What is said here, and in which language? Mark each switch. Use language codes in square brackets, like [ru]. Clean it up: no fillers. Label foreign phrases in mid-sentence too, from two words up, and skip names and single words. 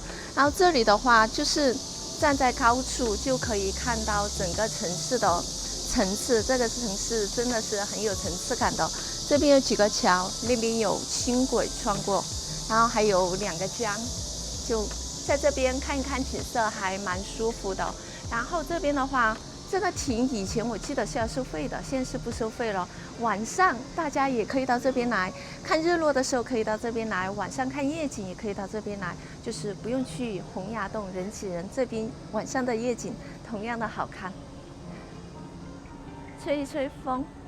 [zh] 然後這裡的話就是站在高處就可以看到整個城市的層次，這個城市真的是很有層次感的。這邊有幾個橋，那邊有輕軌穿過，然後還有2個江，就在這邊看一看景色還蠻舒服的。然後這邊的話，這個亭以前我記得是要收費的，現在是不收費了。晚上大家也可以到這邊來看日落的時候，可以到這邊來；晚上看夜景也可以到這邊來，就是不用去洪崖洞人挤人。這邊晚上的夜景同樣的好看。吹一吹風。